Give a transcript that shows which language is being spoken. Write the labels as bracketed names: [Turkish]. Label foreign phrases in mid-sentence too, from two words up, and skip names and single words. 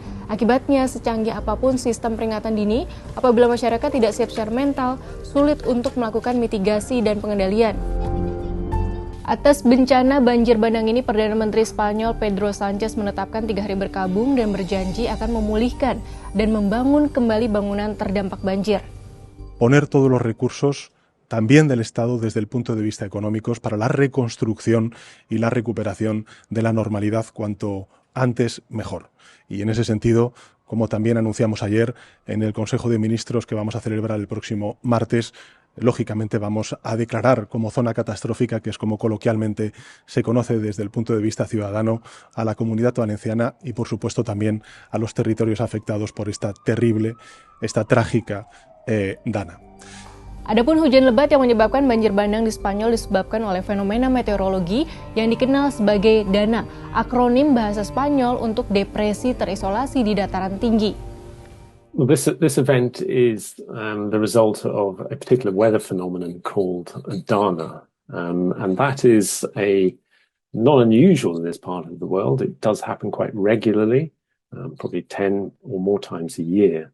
[Indonesian] Akibatnya, secanggih apapun sistem peringatan dini, apabila masyarakat tidak siap secara mental, sulit untuk melakukan mitigasi dan pengendalian. Atas bencana banjir bandang ini, Perdana Menteri Spanyol Pedro Sánchez menetapkan 3 hari berkabung dan berjanji akan memulihkan dan membangun kembali bangunan terdampak banjir. [Spanish] Poner todos los recursos también del Estado desde el punto de vista económicos para la reconstrucción y la recuperación de la normalidad cuanto antes mejor. Y en ese sentido, como también anunciamos ayer en el Consejo de Ministros que vamos a celebrar el próximo martes, lógicamente vamos a declarar como zona catastrófica, que es como coloquialmente se conoce desde el punto de vista ciudadano, a la Comunidad Valenciana y por supuesto también a los territorios afectados por esta trágica dana. [Indonesian] Adapun hujan lebat yang menyebabkan banjir bandang di Spanyol disebabkan oleh fenomena meteorologi yang dikenal sebagai dana, akronim bahasa Spanyol untuk depresi terisolasi di dataran tinggi. [English] Well, this event is the result of a particular weather phenomenon called dana, and that is not unusual in this part of the world. It does happen quite regularly, probably 10 or more times a year.